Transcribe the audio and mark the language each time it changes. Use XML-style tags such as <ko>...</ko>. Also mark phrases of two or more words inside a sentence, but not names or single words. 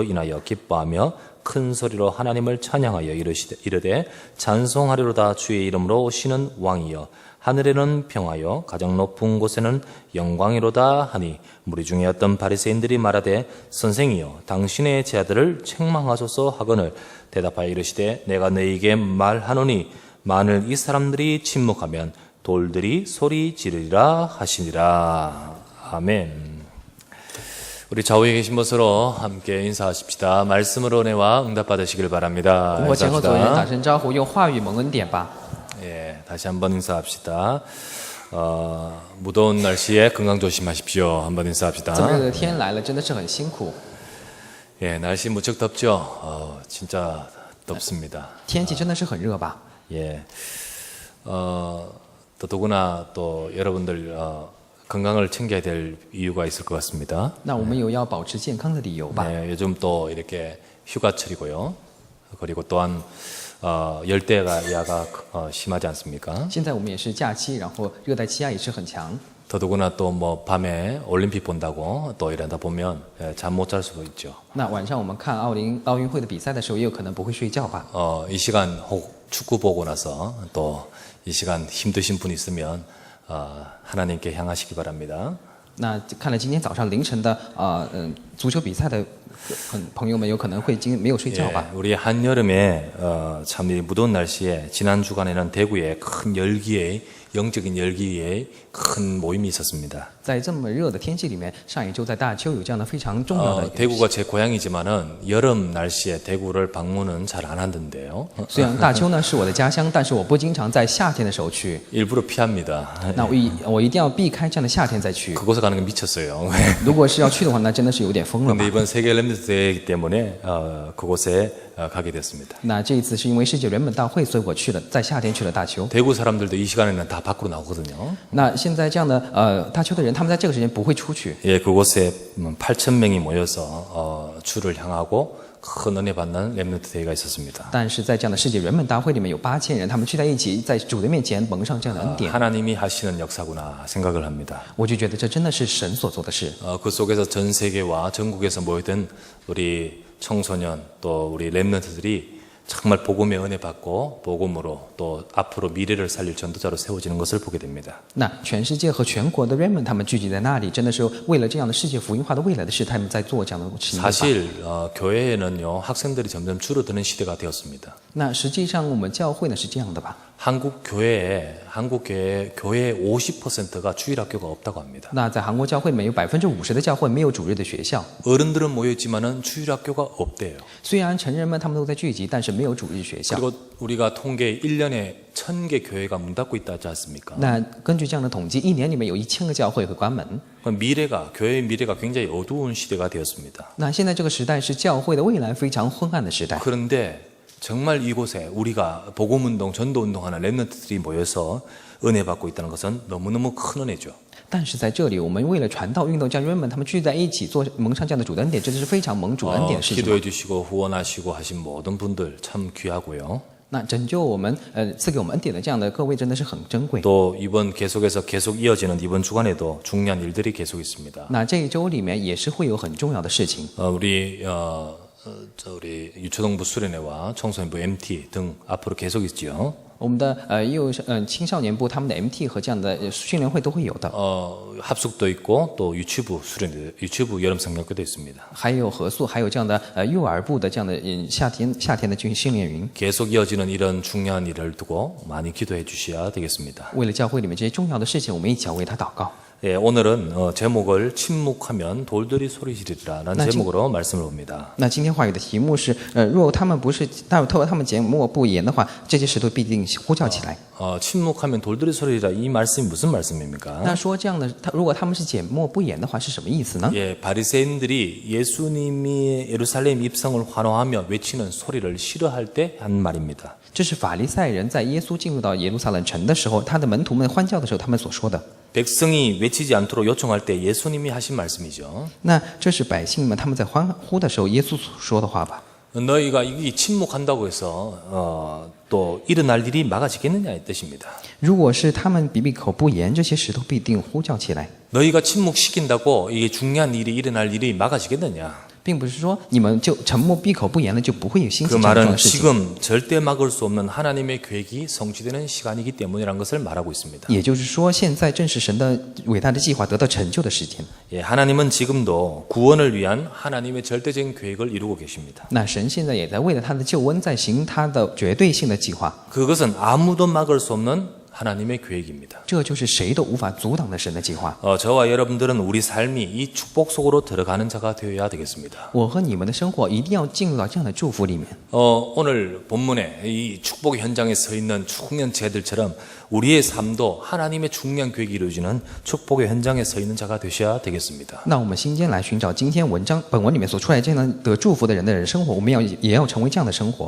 <ko>인하여 기뻐하며 큰 소리로 하나님을 찬양하여 이르되 찬송하리로다 주의 이름으로 오시는 왕이여 하늘에는 평화요 가장 높은 곳에는 영광이로다 하니 무리 중에 어떤 바리새인들이 말하되 선생이여 당신의 제자들을 책망하소서 하거늘 대답하여 이르시되 내가 너희에게 말하노니 만일 이 사람들이 침묵하면 돌들이 소리 지르리라 하시니라. 아멘. 우리 좌우에 계신 것으로 함께 인사하십시다. 말씀으로 은혜와 응답 받으시길 바랍니다.</ko> <zh>跟我前后左右打声招呼，用话语蒙恩典吧。</zh> <ko>예, 다시 한번 인사합시다. 무더운 날씨에 건강 조심하십시오. 한번</ko> <zh>这么</zh> <ko>인사합시다.</ko> <zh>热的天来了，真的是很辛苦。</zh> <ko>예, 날씨 무척 덥죠. 진짜 덥습니다.</ko> <zh>天气真的是很热吧？</zh> <ko>예, 또 더구나 또 여러분들 건강을 챙겨야 될 이유가 있을 것 같습니다.</ko> <zh>那我们有要保持健康的理由吧？</zh> <ko>네, 요즘 또 이렇게 휴가철이고요. 그리고 또한 열대가 야가 심하지 않습니까?</ko> <zh>现在我们也是假期，然后热带气压也是很强。</zh> <ko>더더구나 또 뭐 밤에 올림픽 본다고 또 이러다 보면 잠 못 잘 수도 있죠.</ko> <zh>那晚上我们看奥运会的比赛的时候，也有可能不会睡觉吧？</zh> <ko>이 시간 혹 축구 보고 나서 또 이 시간 힘드신 분 있으면 하나님께 향하시기 바랍니다.</ko> <zh>那看了今天早上凌晨的足球比赛的朋友们，有可能会没有睡觉吧？</zh> <ko>우리 한여름에 참 이 무더운 날씨에 지난 주간에는 대구에 큰 열기에 영적인 열기에 큰 모임이 있었습니다.</ko> <zh>在这么热的天气里面，上一周在大邱有这样的非常重要的。</zh> <ko>대구가 제 고향이지만은 여름 날씨에 대구를 방문은 잘 안 하던데요.</ko> <zh>虽然大邱呢是我的家乡，但是我不经常在夏天的时候去。</zh> <ko>일부러 피합니다.</ko> <zh>那我一定要避开这样的夏天再去。</zh> <ko>그곳에 가는 게 미쳤어요.</ko> <zh>如果是要去的话，那真的是有点疯了吧</zh> <ko>근데 ？ 이번 세계 렘넌트 대회이기 때문에 그곳에 가게 됐습니다.</ko> <zh>那这一次是因为世界人本大会，所以我去了，在夏天去了大邱。</zh> <ko>대구 사람들도 이 시간에는 다 밖으로 나오거든요.</ko> <zh>那现在这样的大邱的人，他们在这个时间不会出去。</zh> <ko>예, 그곳에 8,000명이 모여서 주를 향하고 큰 은혜 받는 렘넌트 대회가 있었습니다.</ko> <zh>但是在这样的世界人本大会里面，有8000人，他们聚在一起，在主的面前蒙上这样的恩典。</zh> <ko>하나님이 하시는 역사구나 생각을 합니다.</ko> <zh>我就觉得这真的是神所做的事。</zh> <ko>그 속에서 전 세계와 전국에서 모이던 우리 청소년 또 우리 렘넌트들이 정말 복음의 은혜 받고 복음으로 또 앞으로 미래를 살릴 전도자로 세워지는 것을 보게 됩니다.</ko> <zh>那全世界和全国的人们，他们聚集在那里，真的是为了这样的世界福音化的未来的事，他们在做这样的事情。</zh> <ko>사실 교회에는요 학생들이 점점 줄어드는 시대가 되었습니다.</ko> <zh>那实际上我们教会呢是这样的吧？</zh> <ko>한국 교회의 50%가 주일학교가 없다고 합니다.</ko> <zh>那在韩国教会里面有50%的教会没有主日的学校，</zh> <ko>어른들은 모여 있지만은 주일학교가 없대요.</ko> <zh>虽然成人们他们都在聚集，但是没有主日学校。</zh> <ko>그리고 우리가 통계 1년에 1,000개 교회가 문 닫고 있다 하지 않습니까?</ko> <zh>那根据这样的统计，一年里面有1000个教会会关门。</zh> <ko>그럼 교회의 미래가 굉장히 어두운 시대가 되었습니다.</ko> <zh>那现在这个时代是教会的未来非常昏暗的时代。</zh> <ko>그런데 정말 이곳에 우리가 복음운동, 전도운동하는 렘넌트들이 모여서 은혜 받고 있다는 것은 너무너무 큰 은혜죠.</ko> <zh>但是在这里，我们为了传道运动，将人们他们聚在一起，做蒙上这样的主的恩典，这是非常蒙主恩典的事情。</zh> <ko>기도해 주시고 후원하시고 하신 모든 분들 참 귀하고요.</ko> <zh>那拯救我们，赐给我们恩典的这样的各位，真的是很珍贵。</zh> <ko>또 이번 계속 이어지는 이번 주간에도 중요한 일들이 계속 있습니다.</ko> <zh>那这一周里面也是会有很重要的事情。</zh> <ko>우리 유초동부 수련회와 청소년부 MT 등 앞으로 계속 있죠.</ko> <zh>我们的青少年部他们的 MT 和这样的训练会都会有的，</zh> <ko>합숙도 있고 또 유치부 여름 성경교도 있습니다.</ko> <zh>还有合宿，还有这样的幼儿部的这样的夏天的训练营。</zh> <ko>계속 이어지는 이런 중요한 일을 두고 많이 기도해 주셔야 되겠습니다.</ko> <zh>为了教会里面这些重要的事情，我们一起要为他祷告。</zh> <ko>예, 오늘은 제목을 침묵하면 돌들이 소리지르리라는 제목으로 말씀을 봅니다.</ko> <zh>那今天话语的题目是，若他们缄默不言的话，这些石头必定呼叫起来。</zh> <ko>침묵하면 돌들이 소리지르라 이 말씀이 무슨 말씀입니까?</ko> <zh>那说这样的，如果他们是缄默不言的话，是什么意思呢？</zh> <ko>예, 바리새인들이 예수님이 예루살렘 입성을 환호하며 외치는 소리를 싫어할 때 한 말입니다.</ko> <zh>这是法利赛人在耶稣进入到耶路撒冷城的时候，他的门徒们欢叫的时候，他们所说的。</zh> <ko>백성이 외치지 않도록 요청할 때 예수님이 하신 말씀이죠.</ko> <zh>那这是百姓们他们在欢呼的时候，耶稣所说的话吧。</zh> <ko>너희가 이 침묵한다고 해서 또 일어날 일이 막아지겠느냐의 뜻입니다.</ko> <zh>如果是他们闭口不言，这些石头必定呼叫起来，</zh> <ko>너희가 침묵시킨다고 이게 중요한 일이 일어날 일이 막아지겠느냐?</ko> <zh>并不是说你们就沉默闭口不言了，就不会有新</zh> <ko>그</ko> <zh>奇这样</zh> <ko>말은</ko> <zh>的事情。</zh> <ko>지금 절대 막을 수 없는 하나님의 계획이 성취되는 시간이기 때문이라는 것을 말하고 있습니다.</ko> <zh>也就是说，现在正是神的伟大的计划得到成就的时间。</zh> <ko>예, 하나님은 지금도 구원을 위한 하나님의 절대적인 계획을 이루고 계십니다.</ko> <zh>那神现在也在为了他的救恩，在行他的绝对性的计划。</zh> <ko>그것은 아무도 막을 수 없는 하나님의 계획입니다.</ko> <zh>这就是谁都无法阻挡的神的计划。</zh> <ko>저와 여러분들은 우리 삶이 이 축복 속으로 들어가는 자가 되어야 되겠습니다.</ko> <zh>我和你们的生活一定要进入到这样的祝福里面。</zh> <ko>오늘 본문에 이 축복의 현장에 서 있는 중년 제들처럼 우리의 삶도 하나님의 중요한 계획이 이루어지는 축복의 현장에 서 있는 자가 되셔야 되겠습니다.</ko> <zh>那我们心间来寻找今天本文里面所出来这样得祝福的人的人生活，我们也要成为这样的生活。</zh>